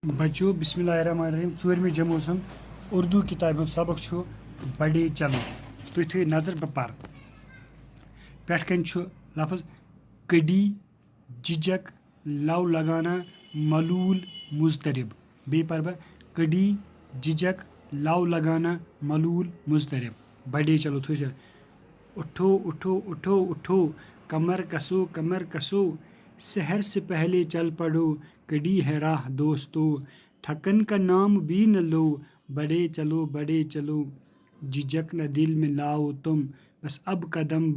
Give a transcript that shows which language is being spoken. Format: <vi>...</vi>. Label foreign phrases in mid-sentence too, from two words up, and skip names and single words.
<ks>بچو</ks> <ar>بسم اللہ الرحمن الرحیم</ar> <ks>ژوٗرمہِ جمٲژ ہُنٛد اردو کِتابہِ ہُنٛد سبق چھُ</ks> <ur>بڑے چلو</ur> <ks>تُہۍ تھٲیِو نظر بہٕ پَرٕ پٮ۪ٹھ کَنۍ چھُ لفظ کٔڈی</ks> <ur>جِجک لو لگانا ملوٗل مضطرب</ur> <ks>بیٚیہِ پَرٕ بہٕ کٔڈی</ks> <ur>جِجک لو لگانا ملوٗل مضطرب بڑے چلو</ur> <ks>تھٲیِو</ks> <ur>اٹھو اٹھو اٹھو اٹھو کمر کسو سحر سے پہلے چل پڑو کڑی ہے راہ دوستو تھکن کا نام بھی نہ لو بڑے چلو جھجک نہ دل میں لاؤ تم بس اب قدم</ur>